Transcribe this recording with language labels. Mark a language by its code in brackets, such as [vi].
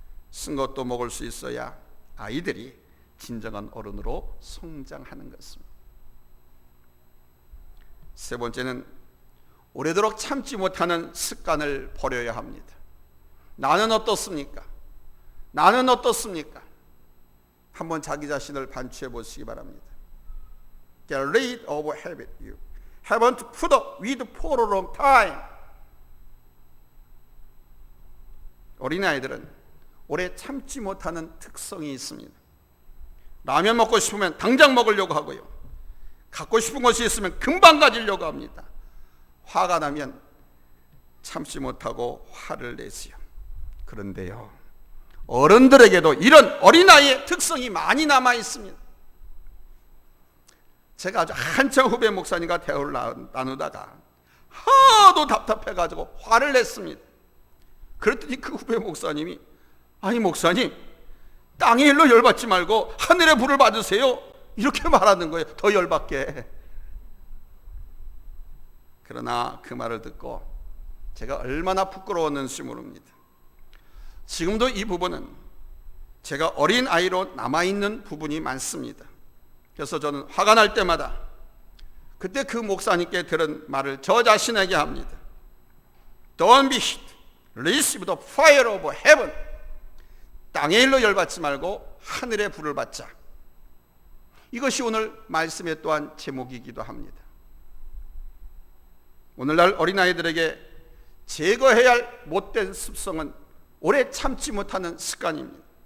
[ko] 쓴 것도 먹을 수 있어야 아이들이 진정한 어른으로 성장하는 것입니다. 세 번째는 오래도록 참지 못하는 습관을 버려야 합니다. 나는 어떻습니까? 나는 어떻습니까? 한번 자기 자신을 반추해 보시기 바랍니다. [en] Get rid of habit you haven't put up with for a long time. [ko] 어린아이들은 오래 참지 못하는 특성이 있습니다. 라면 먹고 싶으면 당장 먹으려고 하고요. 갖고 싶은 것이 있으면 금방 가지려고 합니다. 화가 나면 참지 못하고 화를 내지요. 그런데요, 어른들에게도 이런 어린아이의 특성이 많이 남아 있습니다. 제가 아주 한참 후배 목사님과 대화를 나누다가 하도 답답해가지고 화를 냈습니다. 그랬더니 그 후배 목사님이 아니 목사님, 땅의 일로 열받지 말고 하늘의 불을 받으세요, 이렇게 말하는 거예요. 더 열받게. 그러나 그 말을 듣고 제가 얼마나 부끄러웠는지 모릅니다. 지금도 이 부분은 제가 어린 아이로 남아있는 부분이 많습니다. 그래서 저는 화가 날 때마다 그때 그 목사님께 들은 말을 저 자신에게 합니다. [en] Don't be heat, receive the fire of heaven. [ko] 땅의 일로 열받지 말고 하늘의 불을 받자. 이것이 오늘 말씀의 또한 제목이기도 합니다. 오늘날 어린아이들에게 제거해야 할 못된 습성은 오래 참지 못하는 습관입니다.